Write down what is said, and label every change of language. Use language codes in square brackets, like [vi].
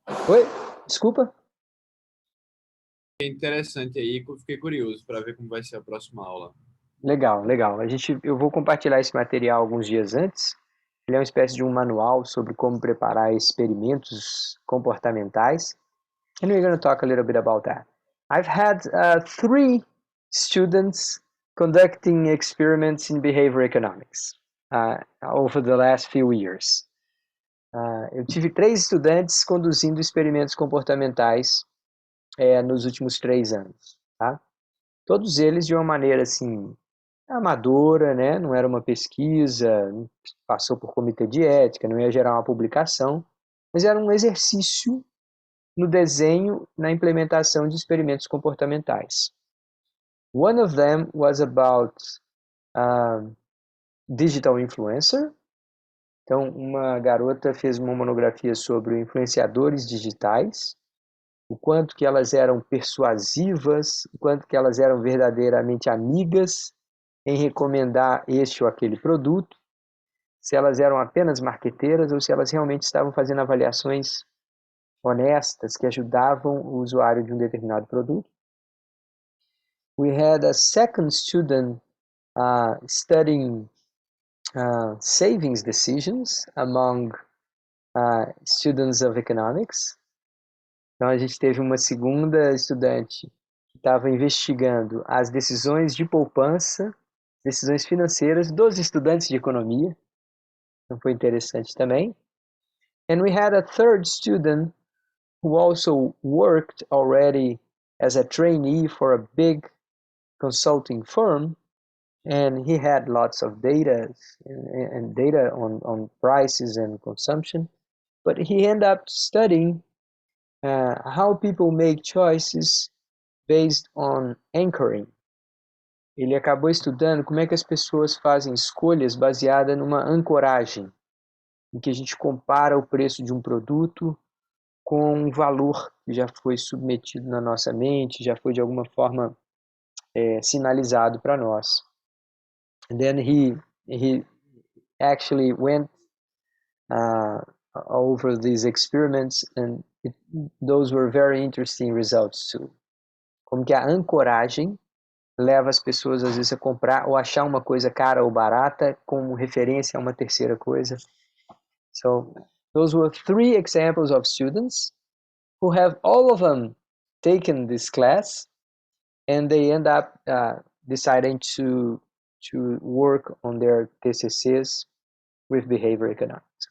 [pt] Oi? Desculpa? É interessante aí, eu fiquei curioso para ver como vai ser a próxima aula. Legal, legal. Eu vou compartilhar esse material alguns dias antes. Ele é uma espécie de um manual sobre como preparar experimentos comportamentais. [en] And we're going to talk a little bit about that. I've had 3 students conducting experiments in behavior economics over the last few years. [pt] Eu tive 3 estudantes conduzindo experimentos comportamentais nos últimos 3 anos, tá? Todos eles de uma maneira assim amadora, né? Não era uma pesquisa, não passou por comitê de ética, não ia gerar uma publicação, mas era um exercício no desenho, na implementação de experimentos comportamentais. [en] One of them was about digital influencer. [pt] Então, uma garota fez uma monografia sobre influenciadores digitais, o quanto que elas eram persuasivas, o quanto que elas eram verdadeiramente amigas em recomendar este ou aquele produto, se elas eram apenas marqueteiras ou se elas realmente estavam fazendo avaliações honestas que ajudavam o usuário de um determinado produto. [en] We had a second student studying savings decisions among students of economics. [pt] Então, a gente teve uma segunda estudante que estava investigando as decisões de poupança, decisões financeiras dos estudantes de economia. Então, foi interessante também. [en] And we had a third student who also worked already as a trainee for a big consulting firm, and he had lots of data and data on prices and consumption, but he ended up studying how people make choices based on anchoring. [pt] Ele acabou estudando como é que as pessoas fazem escolhas baseadas numa ancoragem, em que a gente compara o preço de um produto com um valor que já foi submetido na nossa mente, já foi de alguma forma sinalizado para nós. [en] And then he actually went over these experiments, and those were very interesting results too. [pt] Como que a ancoragem leva as pessoas às vezes a comprar ou achar uma coisa cara ou barata como referência a uma terceira coisa. [en] So those were 3 examples of students who have all of them taken this class, and they end up deciding to work on their TCCs with behavior economics.